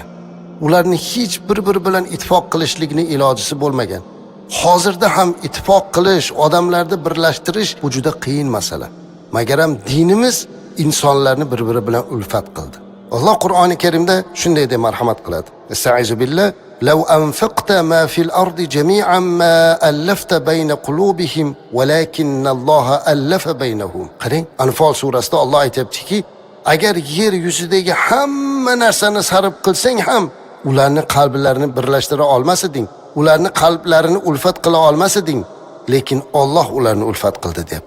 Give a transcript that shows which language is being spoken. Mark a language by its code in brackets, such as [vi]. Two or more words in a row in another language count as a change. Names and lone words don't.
[uz] Ularni hech bir-biri bilan ittifoq qilishlikning ilojisi bo'lmagan. Hozirda ham ittifoq qilish, odamlarni birlashtirish bu juda qiyin masala. Magaram dinimiz insonlarni bir-biri bilan ulfat qildi. Alloh Qur'oni Karimda shunday deb marhamat qiladi. [ar] أستعيذ بالله لو أنفقت ما في الأرض جميعا ما ألفت بين قلوبهم ولكن الله ألف بينهم. [uz] Qarang, Anfal surasida Alloh aytibdiki, agar yer yuzidagi hamma narsani sarf qilsang ham ularni qalblarini birlashtira olmas eding, ularni qalblarini ulfat qila olmas eding, lekin Alloh ularni ulfat qildi deyapti.